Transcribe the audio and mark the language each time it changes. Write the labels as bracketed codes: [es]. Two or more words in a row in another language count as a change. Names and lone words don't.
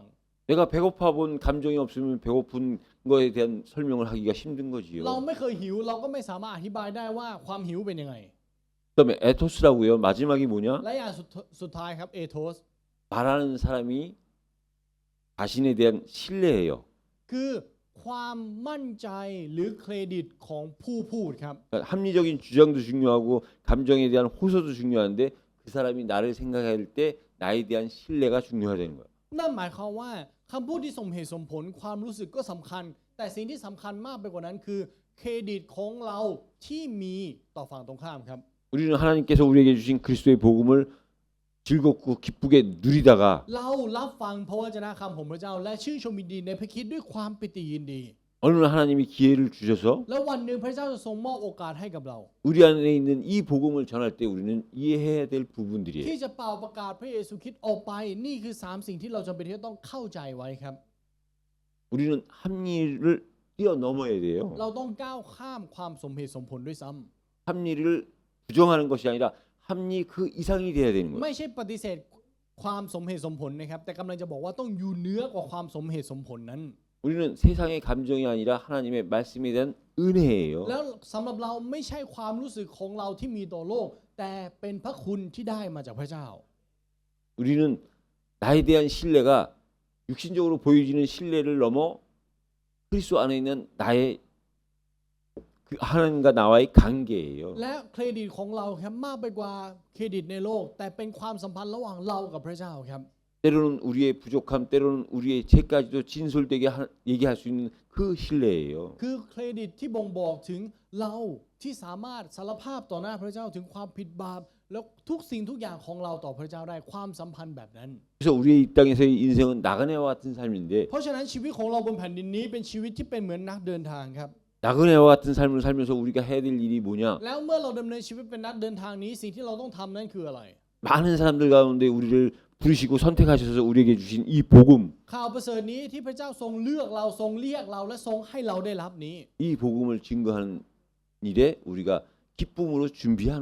[ko] 내가 배고파 본 감정이 없으면 배고픈 거에 대한 설명을 하기가 힘든 [th] เรา [ko] 거지요. [th] ไม่เคยหิวเราก็ไม่สามารถอธิบายได้ว่าความหิวเป็นยังไง [ko] 그다음에 에토스라고요. 마지막이 뭐냐? [th] และอย่างสุดท้ายครับเอโทส [ko] 말하는 사람이 자신에 대한 신뢰예요. [th] คือความมั่นใจหรือเครดิตของผู้พูดครับ [ko] 그러니까 합리적인 주장도 중요하고 감정에 대한 호소도 중요한데 그 사람이 나를 생각할 때 나에 대한 신뢰가 중요하다는 거예요. [th] นั่นหมายความว่าคำพูดที่สมเหตุสมผลความรู้สึกก็สำคัญ แต่สิ่งที่สำคัญมากไปกว่านั้นคือเครดิตของเราที่มีต่อฝั่งตรงข้ามครับ [ko] 우리는 하나님께서 우리에게 주신 그리스도의 복음을 즐겁고 기쁘게 누리다가 [th] เรารับฟังพระวจนะคำของพระเจ้า และชื่นชมยินดีในพระคริสต์ด้วยความปิติยินดี [ko] 어느 날 하나님이 기회를 주셔서 [th] แล้ววันหนึ่งพระเจ้าจะทรงมอบโอกาสให้กับเรา [ko] 우리 안에 있는 이 복음을 전할 때 우리는 이해해야 될 부분들이에요. [th] ที่จะเป่าประกาศพระเยซูคริสต์ออกไปนี่คือ3สิ่งที่เราจำเป็นที่จะต้องเข้าใจไว้ครับ [ko] 우리는 합리를 뛰어넘어야 돼요. [th] เราต้องก้าวข้ามความสมเหตุสมผลด้วยซ้ำ [ko] 합리를 부정하는 것이 아니라 합리 그 이상이 돼야 되는 거예요. [th] ไม่ใช่ปฏิเสธความสมเหตุสมผลนะครับแต่กำลังจะบอกว่าต้องอยู่เหนือกว่าความสมเหตุสมผลนั้น [ko] 우리는 세상의 감정이 아니라 하나님의 말씀에 대한 은혜예요. [th] แล้วสำหรับเราไม่ใช่ความรู้สึกของเราที่มีต่อโลก แต่เป็นพระคุณที่ได้มาจากพระเจ้า [ko] 우리는 나에 대한 신뢰가 육신적으로 보여지는 신뢰를 넘어 그리스도 안에 있는 나의 그 하나님과 나와의 관계예요. [th] และเครดิตของเราครับมากไปกว่าเครดิตในโลก แต่เป็นความสัมพันธ์ระหว่างเรากับพระเจ้าครับ [ko] 때로는 우리의 부족함, 때로는 우리의 죄까지도 진솔되게 얘기할 수 있는 그 신뢰예요. [th] คือเครดิตที่บ่งบอกถึงเราที่สามารถสารภาพต่อหน้าพระเจ้าถึงความผิดบาปแล้วทุกสิ่งทุกอย่างของเราต่อพระเจ้าได้ความสัมพันธ์แบบนั้น [ko] 그래서 우리의 이 땅에서의 인생은 나그네와 같은 삶인데 [th] เพราะฉะนั้นชีวิตของเราบนแผ่นดินนี้เป็นชีวิตที่เป็นเหมือนนักเดินทางครับ [ko] 나그네와 같은 삶을 살면서 우리가 해야 될 일이 뭐냐? [th] แล้วเมื่อเราดำเนินชีวิตเป็นนักเดินทางนี้สิ่งที่เราต้องทำนั้นคืออะไร [ko] 많은 사람들 가운데 우리를 부르시고 선택하셔서 우리에게 주신 이 복음, [th] ข่าวประเสริฐนี้ที่พระเจ้าทรงเลือกเราทรงเรียกเราและทรงให้เราได้รับนี้ [ko] 이 복음을 증거하는 일에 우리가 기쁨으로 준비하는